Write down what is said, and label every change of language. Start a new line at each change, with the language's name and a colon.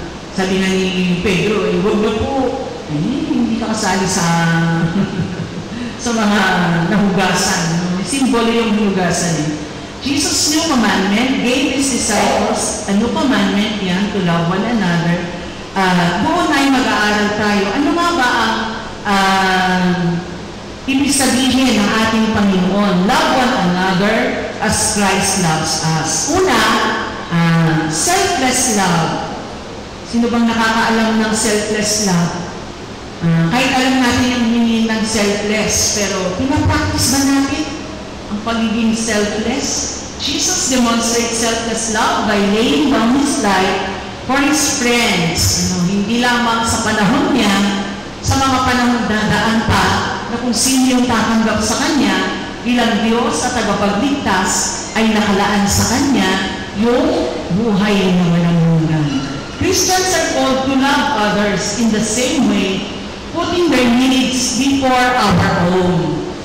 Filipino: Sabi nga ni Pedro, huwag na po, hindi ka kasali sa mga nahugasan. Simbolo yung hugasan.
English: Jesus' new commandment gave His disciples a new commandment yan to love one another.
Filipino: Buo na yung mag-aaral tayo. Ano nga ba ang ibig sabihin ng ating Panginoon?
English: Love one another as Christ loves us.
Filipino: Una, selfless love. Sino bang nakakaalam ng selfless love? Kahit alam natin yung meaning ng selfless, pero pinapractice ba natin ang pagiging selfless?
English: Jesus demonstrates selfless love by laying down His life for His friends.
Filipino: Hindi lamang sa panahon niya, sa mga panahon dadaan pa, na kung sino yung tatanggap sa Kanya, bilang Diyos at tagapagligtas, ay nakalaan sa Kanya yung buhay na walang hanggan.
English: Christians are called to love others in the same way, putting their needs before our own.